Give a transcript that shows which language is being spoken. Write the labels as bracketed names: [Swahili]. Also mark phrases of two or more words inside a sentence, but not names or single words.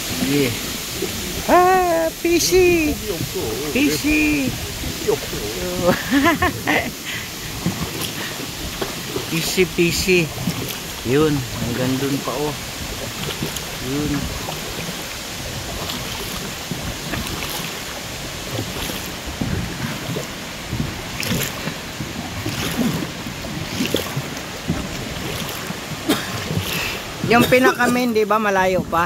[Korean] 예. 아, PC. 이 없어. PC. 이 없어. PC, PC. [Filipino] Yun, hanggang dun pa oh. Yun. Yung pinakamin, di ba, malayo pa?